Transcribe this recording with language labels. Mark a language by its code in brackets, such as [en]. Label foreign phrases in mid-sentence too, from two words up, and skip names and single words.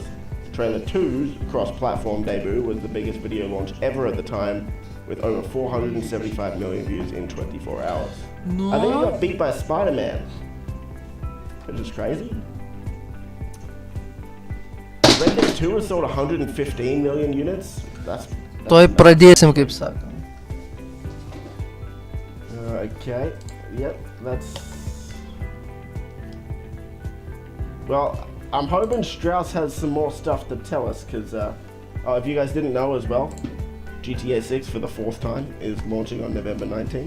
[en] Trailer 2's cross-platform debut was the biggest video launch ever at the time, with over 475 million views in 24 hours. No. I think it got beat by Spider-Man, which is crazy. Red Dead 2 has sold 115 million units. That's [lt] Tuoj pradėsim, kaip sakant. [en] Okay, yep, that's... Well, I'm hoping Strauss has some more stuff to tell us, because, if you guys didn't know as well, GTA 6 for the 4th time is launching on November 19.